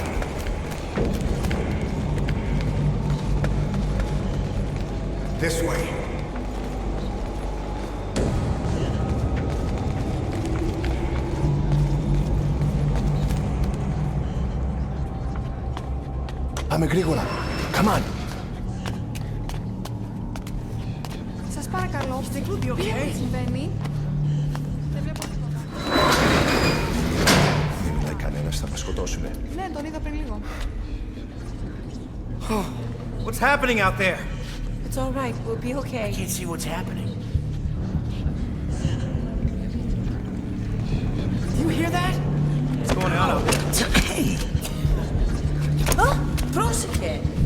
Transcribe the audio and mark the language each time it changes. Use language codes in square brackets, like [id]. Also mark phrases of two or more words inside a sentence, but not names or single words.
[en] This way. [el] Πάμε γρήγορα. [en] Come on. [el] Σας παρακαλώ, τι συμβαίνει? Δεν βλέπω τίποτα. Δεν μιλάει κανένας, θα μας σκοτώσουνε. Ναι, τον είδα πριν λίγο. [en] What's happening out there? It's all right, we'll be okay. I can't see what's happening. Do you hear that? What's going on out there? Hey! Oh, πρόσεχε!